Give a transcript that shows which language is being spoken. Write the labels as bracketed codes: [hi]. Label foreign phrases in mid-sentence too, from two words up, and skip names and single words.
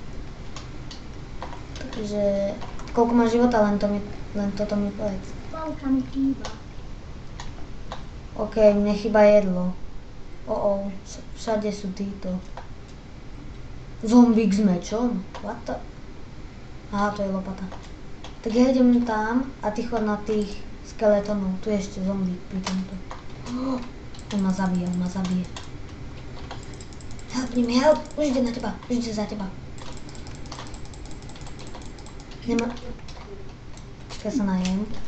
[sk] Takže, koľko má života, len toto mi povedz. Polka mi chýba. OK, mne chýba jedlo. Všade sú títo. Zombík s mečom? [en] What the? [sk] Aha, to je lopata. Tak ja idem tam a ty chod na tých skeletonov. Tu je ešte zombík pri tomto. On ma zabije. Help! Už ide na teba, už ide za teba. Ja sa najem.